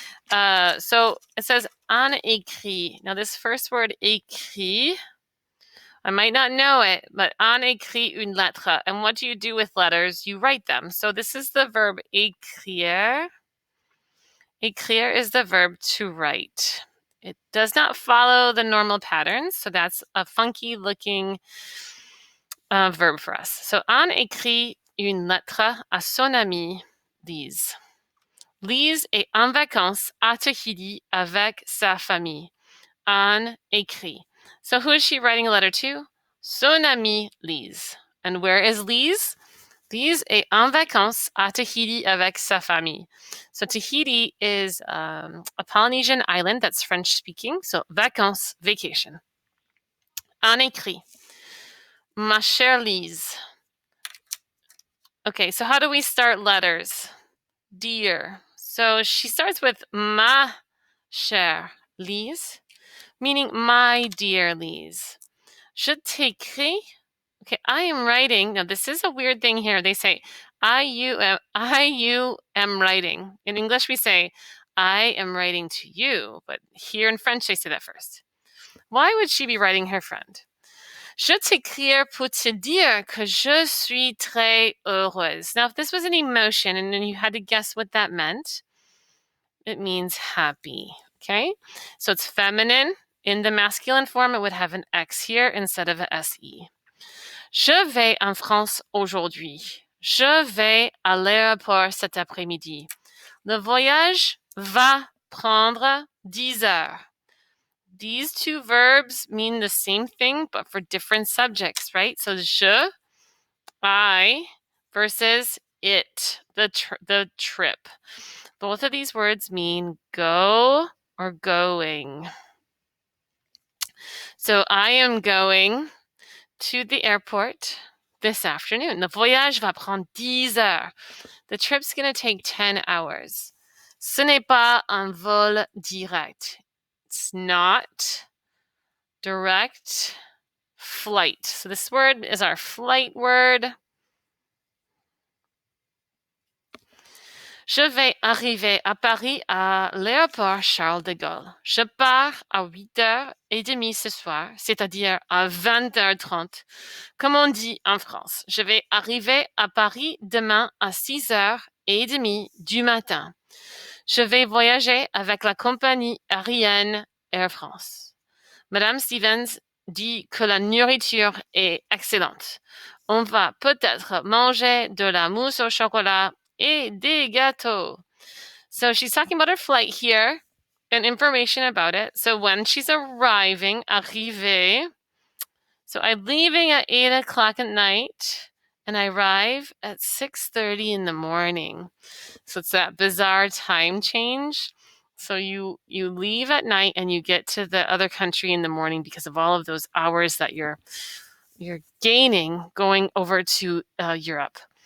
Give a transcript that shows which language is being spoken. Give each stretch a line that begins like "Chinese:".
English: So it says en écrit. Now this first word écrit, I might not know it, but
French: on écrit une lettre.
English: And what do you do with letters? You write them. So this is the verb écrire. Écrire is the verb to write. It does not follow the normal patterns, so that's a funky looking verb for us.
French: So on écrit une lettre à son ami Lise. Lise est en vacances à Tahiti avec sa famille. On écrit.
English: So who is she writing a letter to?
French: Son amie Lise.
English: And where is Lise?
French: Lise est en vacances à Tahiti avec sa famille.
English: So Tahiti is a Polynesian island that's French speaking.
French: So vacances, vacation. On écrit. Ma chère Lise.
English: Okay, so how do we start letters? Dear. So she starts with
French: ma chère Lise,
English: meaning my dear Lise.
French: Je t'écris.
English: Okay, I am writing. Now, this is a weird thing here. They say, you am writing. In English, we say, I am writing to you. But here in French, they say that first. Why would she be writing her friend?
French: Je t'écrire pour te dire que je suis très heureuse.
English: Now, if this was an emotion and then you had to guess what that meant, it means happy. Okay, so it's feminine. In the masculine form, it would have an X here instead of a SE.
French: Je vais en France aujourd'hui. Je vais à l'aéroport cet après-midi. Le voyage va prendre 10 heures.
English: These two verbs mean the same thing, but for different subjects, right? So je, I, versus it, the trip. Both of these words mean go or going. So I am going to the airport this afternoon.
French: Le voyage va prendre 10 heures.
English: The trip's going to take 10 hours.
French: Ce n'est pas un vol direct.
English: It's not direct flight. So this word is our flight word.
French: Je vais arriver à Paris à l'aéroport Charles de Gaulle. Je pars à 8h30 ce soir, c'est-à-dire à 20h30, comme on dit en France. Je vais arriver à Paris demain à 6h30 du matin. Je vais voyager avec la compagnie aérienne Air France. Madame Stevens dit que la nourriture est excellente. On va peut-être manger de la mousse au chocolat et des gâteaux.
English: So she's talking about her flight here and information about it. So when she's arriving, arriver. So I'm leaving at 8 o'clock at night and I arrive at 6:30 in the morning. So it's that bizarre time change. So you leave at night and you get to the other country in the morning because of all of those hours that you're gaining going over to Europe.